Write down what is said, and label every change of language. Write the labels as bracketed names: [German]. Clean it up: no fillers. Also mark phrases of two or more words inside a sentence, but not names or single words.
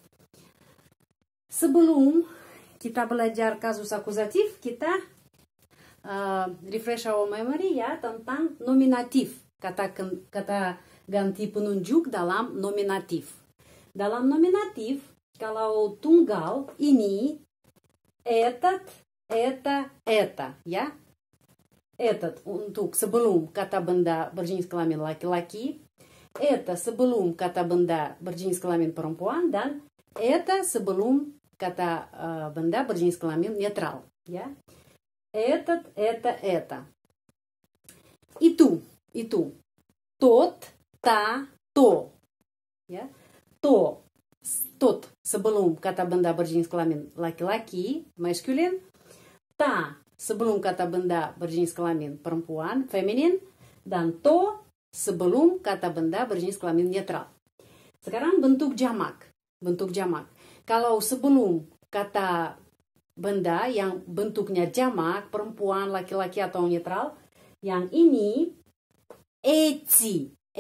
[Indonesian] Sebelum kita belajar kasus akuzatif, kita [English] refresh our memory [Indonesian] ya tentang nominatif, kata ganti penunjuk dalam nominatif. Dalam nominatif, kalau tunggal ini [Russian] этот, это, [Indonesian] ya. Этот untuk sebelum kata benda berjenis kelamin laki-laki, это sebelum kata benda berjenis kelamin perempuan, dan это sebelum kata benda berjenis kelamin netral, ya. [Russian] Этот, это. Itu. Тот, та, то. Ya. [Indonesian] Тот sebelum kata benda berjenis kelamin laki-laki, maskulin. Ta sebelum kata benda berjenis kelamin perempuan, feminin. Dan to sebelum kata benda berjenis kelamin netral. Sekarang bentuk jamak. Kalau sebelum kata benda yang bentuknya jamak, perempuan, laki-laki atau netral, yang ini эти.